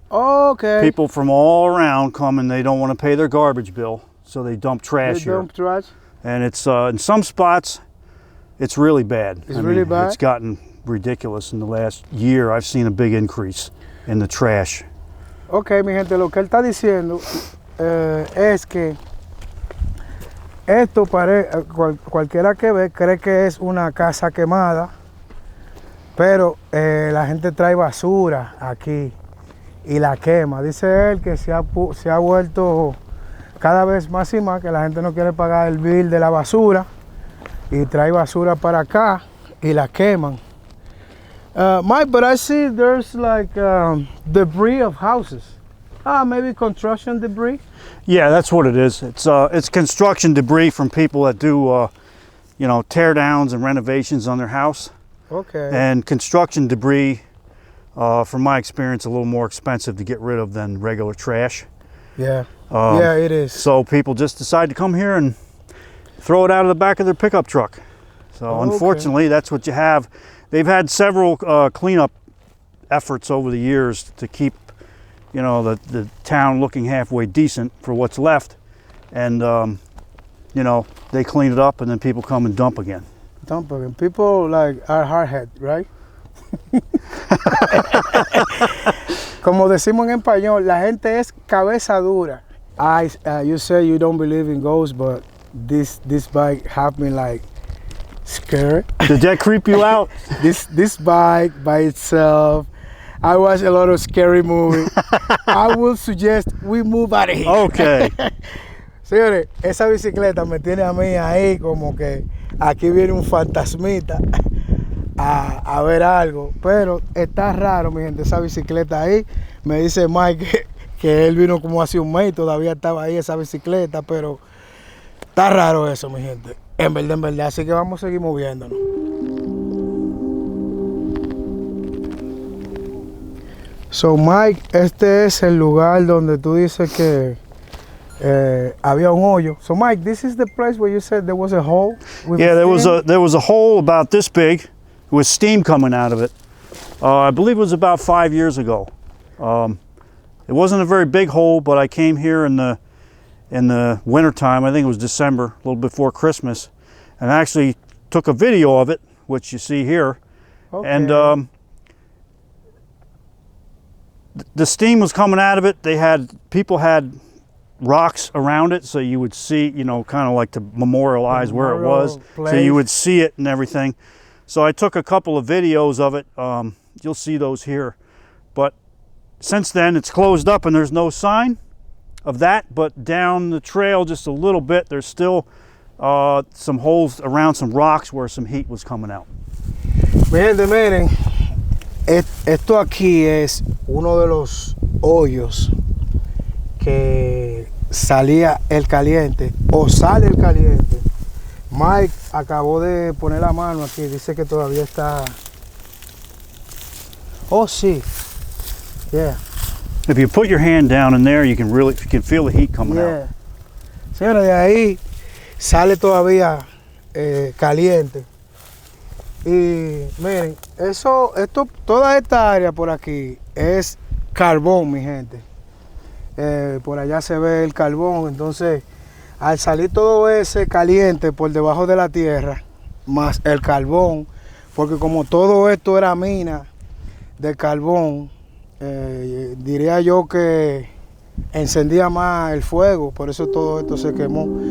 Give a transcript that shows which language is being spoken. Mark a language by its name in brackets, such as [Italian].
[English] Okay. People from all around come and they don't want to pay their garbage bill, so they dump trash They here. dump trash? And it's, in some spots, it's really bad. It's really bad? It's gotten ridiculous in the last year. I've seen a big increase in the trash. [Spanish] Ok, mi gente, lo que él está diciendo es que esto cualquiera que ve cree que es una casa quemada, pero la gente trae basura aquí y la quema. Dice él que se ha vuelto cada vez más y más, que la gente no quiere pagar el bill de la basura y trae basura para acá y la queman. [English] Mike, but I see there's like debris of houses. Maybe construction debris. Yeah, that's what it is. It's construction debris from people that do, tear downs and renovations on their house. Okay. And construction debris, from my experience, a little more expensive to get rid of than regular trash. Yeah. Yeah, it is. So people just decide to come here and throw it out of the back of their pickup truck. So unfortunately, that's what you have. They've had several cleanup efforts over the years to keep, the town looking halfway decent for what's left. And, they clean it up and then people come and dump again. Dump again. People like are hardhead, right? [Spanish] Como decimos en español, la gente es cabeza dura. [English] You say you don't believe in ghosts, but this bike have me like scared. Did that creep you out? This bike by itself. I watch a lot of scary movies. I would suggest we move out of here. Okay. [Spanish] Señores, esa bicicleta me tiene a mí ahí como que aquí viene un fantasmita a ver algo. Pero está raro, mi gente, esa bicicleta ahí. Me dice Mike que él vino como hace un mes y todavía estaba ahí esa bicicleta, pero está raro eso, mi gente. En verdad. Así que vamos a seguir moviéndonos. So Mike, este es el lugar donde tú dices que había un hoyo. [English] So Mike, this is the place where you said there was a hole? Yeah, there was a hole about this big with steam coming out of it. I believe it was about 5 years ago. It wasn't a very big hole, but I came here in the winter time. I think it was December, a little before Christmas, and I actually took a video of it, which you see here. Okay. And the steam was coming out of it. People had rocks around it, so you would see, kind of like to memorialize where it was. Place. So you would see it and everything. So I took a couple of videos of it. You'll see those here. But since then, it's closed up and there's no sign of that. But down the trail just a little bit, there's still some holes around some rocks where some heat was coming out. [Spanish] Miren, esto aquí es uno de los hoyos que salía el caliente o sale el caliente. Mike acabó de poner la mano aquí, dice que todavía está. [English] Oh, sí. Yeah. If you put your hand down in there, you can feel the heat coming out. [Spanish] Señora, de ahí sale todavía caliente. Y miren, toda esta área por aquí es carbón, mi gente. Por allá se ve el carbón, entonces al salir todo ese caliente por debajo de la tierra, más el carbón, porque como todo esto era mina de carbón, diría yo que encendía más el fuego, por eso todo esto se quemó.